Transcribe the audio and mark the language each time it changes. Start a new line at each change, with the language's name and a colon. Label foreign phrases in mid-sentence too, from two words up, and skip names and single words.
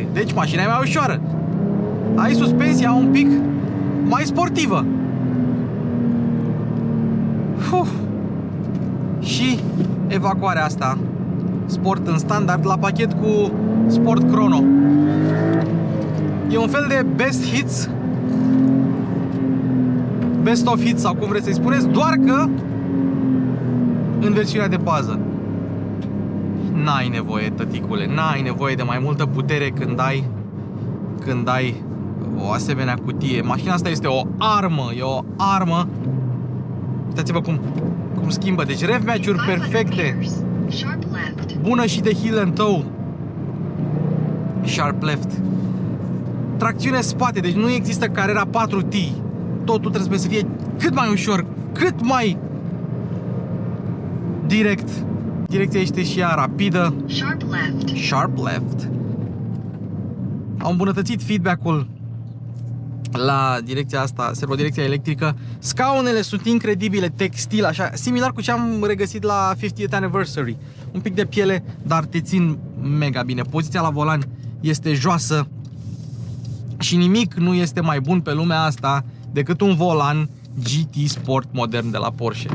Romanian: Deci mașina e mai ușoară. Ai suspensia un pic mai sportivă. Și evacuarea asta Sport în standard la pachet cu Sport Chrono. E un fel de
English: best hits, best of hits
Romanian: sau cum vreți să-i spuneți, doar că în versiunea de bază. N-ai nevoie, tăticule, n-ai nevoie de mai multă putere când ai o asemenea cutie. Mașina asta este o armă, e o armă. Uitați-vă cum schimbă, deci
English: rev match-uri
Romanian: perfecte. Bună și de
English: heel and toe. Sharp left.
Romanian: Tracțiune spate, deci nu există Carrera 4T. Totul trebuie să fie cât mai ușor, cât mai direct. Direcția este și ea rapidă.
English: Sharp left. Sharp left.
Romanian: Au îmbunătățit feedback-ul la direcția asta, servodirecția electrică. Scaunele sunt incredibile, textil, așa, similar cu ce am regăsit la 50th Anniversary. Un pic de piele, dar te țin mega bine. Poziția la volan este joasă și nimic nu este mai bun pe lumea asta decât un volan GT Sport modern de la Porsche.